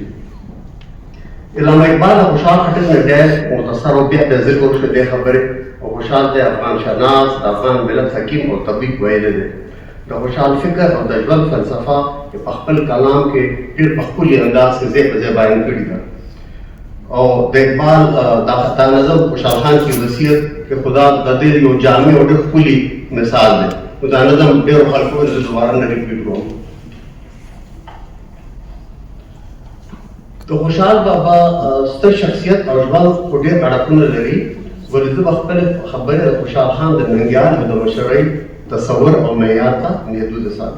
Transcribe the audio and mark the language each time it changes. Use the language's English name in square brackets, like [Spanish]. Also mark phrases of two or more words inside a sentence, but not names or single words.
[Pashto] علامه اقبال د خوشحال خټک نه ډېر مختصر او بیا د ذکر وشوې دې خبرې. او خوشحال ته افغان شناس، د افغان ملت حکیم او طبیب ویلی دی. د خوشحال فکر او د ژوند فلسفه په خپل کلام کې ډېر په ښکلي انداز کې ځای په ځای بیان کړي ده. او د اقبال دا نظم [Urdu] خوشحال خان کی وصیت [Pashto] کہ خدا د دې یو جامع او ډېر ښکلي مثال دی. نو دا نظم ډېرو خلکو زه دوباره نه ریپیټ کوم. د خوشحال بابا ستر شخصیت او ژوند خو ډېر اړخونه لري، ولې زه به خپلې خبرې د خوشحال خان د ننګیال او د مشرعي تصور او معیار ته محدوده ساتم.